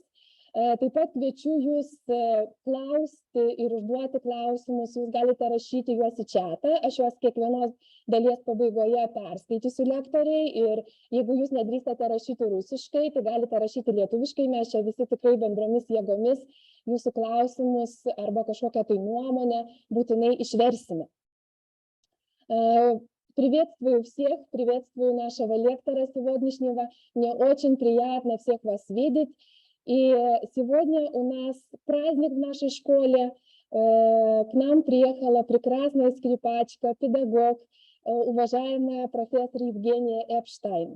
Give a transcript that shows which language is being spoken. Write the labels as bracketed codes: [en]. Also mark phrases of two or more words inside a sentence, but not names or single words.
[lt] Taip pat kviečiu jūs klausti ir užduoti klausimus, jūs galite rašyti juos į chatą, aš juos kiekvienos dalies pabaigoje perskaitysiu lektoriai ir jeigu jūs nedrįstate rašyti rusiškai, tai galite rašyti lietuviškai, mes čia visi tikrai bendromis jėgomis jūsų klausimus arba kažkokią tai nuomonę būtinai išversime. [ru] Приветствую всех, приветствую нашего лектора сегодняшнего, мне очень приятно всех вас видеть. И сегодня у нас праздник в нашей школе. К нам приехала прекрасная скрипачка, педагог, уважаемая профессор Евгения Эпштайн.